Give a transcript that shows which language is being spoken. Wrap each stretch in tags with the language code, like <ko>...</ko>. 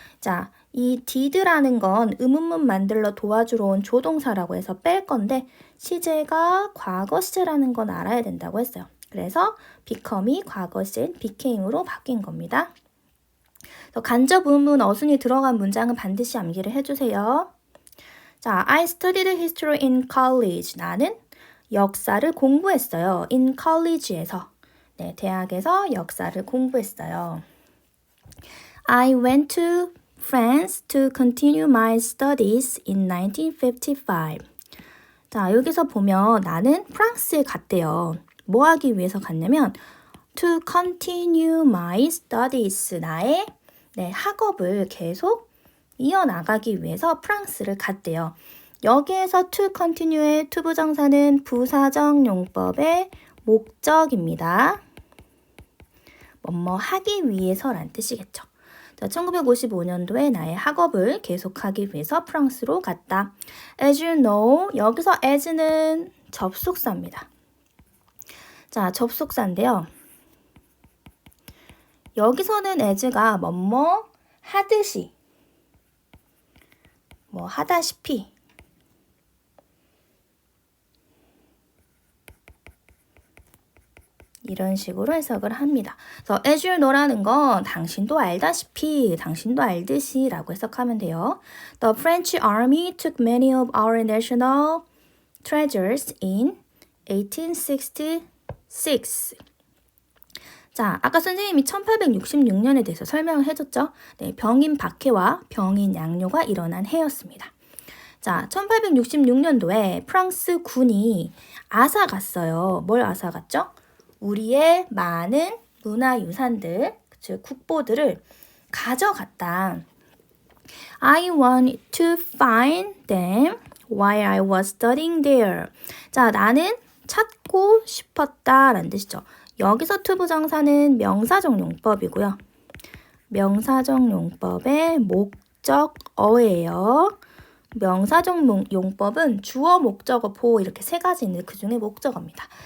<ko>자, 이 did라는 건 의문문 만들러 도와주러 온 조동사라고 해서 뺄 건데 시제가 과거 시제라는 건 알아야 된다고 했어요. 그래서 become이 과거 시제인 became으로 바뀐 겁니다. 간접 의문 어순이 들어간 문장은 반드시 암기를 해주세요.</ko> <en>자, I studied history in college.</en> <ko>나는 역사를 공부했어요.</ko> <en>in college에서.</en> <ko>대학에서 역사를 공부했어요.</ko> <en>I went to France to continue my studies in 1955.</en> <ko>자, 여기서 보면 나는 프랑스에 갔대요. 뭐 하기 위해서 갔냐면</ko> <en>to continue my studies.</en> <ko>나의 학업을 계속 이어나가기 위해서 프랑스를 갔대요. 여기에서 to continue의 to 부정사는 부사적 용법의 목적입니다. 뭐뭐 하기 위해서란 뜻이겠죠. 자, 1955년도에 나의 학업을 계속하기 위해서 프랑스로 갔다.</ko> <en>As you know,</en> <ko>여기서 as는 접속사입니다. 자, 접속사인데요. 여기서는 as가 뭐뭐 하듯이, 뭐 하다시피, 이런 식으로 해석을 합니다. 그래서</ko> <en>as you know</en> <ko>라는 건 당신도 알다시피, 당신도 알듯이 라고 해석하면 돼요.</ko> <en>The French army took many of our national treasures in 1866.</en> <ko>자, 아까 선생님이 1866년에 대해서 설명을 해줬죠. 병인 박해와 병인 양요가 일어난 해였습니다. 자, 1866년도에 프랑스 군이 앗아갔어요. 뭘 앗아갔죠? 우리의 많은 문화유산들, 즉 국보들을 가져갔다.</ko> <en>I want to find them while I was studying there.</en> <ko>자, 나는 찾고 싶었다 라는 뜻이죠. 여기서 투부정사는 명사적 용법이고요. 명사적 용법의 목적어예요. 명사적 용법은 주어, 목적어, 보어 이렇게 세 가지 있는데 그 중에 목적어입니다.</ko>